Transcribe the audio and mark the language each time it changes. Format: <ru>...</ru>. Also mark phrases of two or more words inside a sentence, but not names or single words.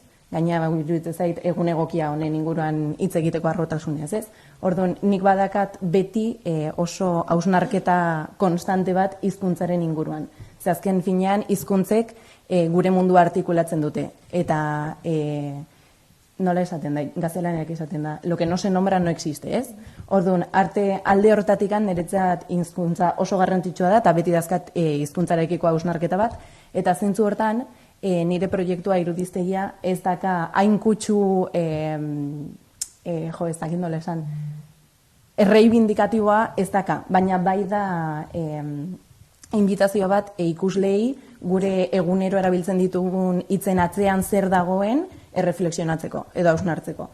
<eu>Gaina iruditzen zait egun egokia honen inguruan hitz egiteko harrotasunez, ez? Orduan, nik badakat beti oso hausnarketa konstante bat hizkuntzaren inguruan. Ze azken finean hizkuntzek gure mundua artikulatzen dute. Eta nola esaten da, gaztelaniak esaten da,</eu> <es>lo que no se nombra no existe,</es> <eu>ez? Orduan, alde hortatikan niretzat hizkuntza oso garrantzitsua da, eta beti dazkat hizkuntzarekiko hausnarketa bat, eta zentzu hortan, nire proiektua irudiztegia ez daka hain kutsu, ez dakit nola esan, erreibindikatiboa ez daka, baina bai da inbitazio bat ikuslei gure egunero erabiltzen ditugun hitzen atzean zer dagoen erreflexionatzeko edo hausnartzeko.</eu>